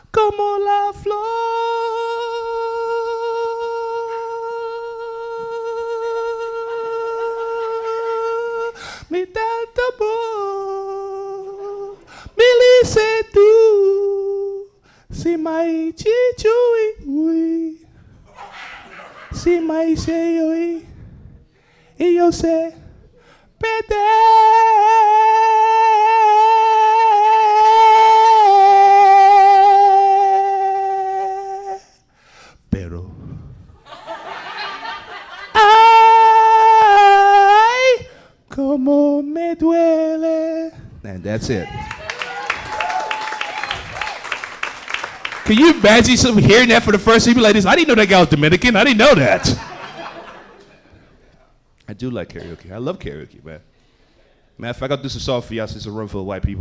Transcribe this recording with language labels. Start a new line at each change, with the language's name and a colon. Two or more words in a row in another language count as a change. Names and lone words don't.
Spanish: como la flor. Mi tanto amor, me dice tú, si mai chichui, ui, si mai sei oi, e eu sei, pero ay, como me duele.
English: And that's it. Can you imagine someone hearing that for the first time? Be like this, I didn't know that guy was Dominican. I didn't know that. I do like karaoke. I love karaoke, man. Matter of fact, I'll do some song for y'all since it's a room full of white people.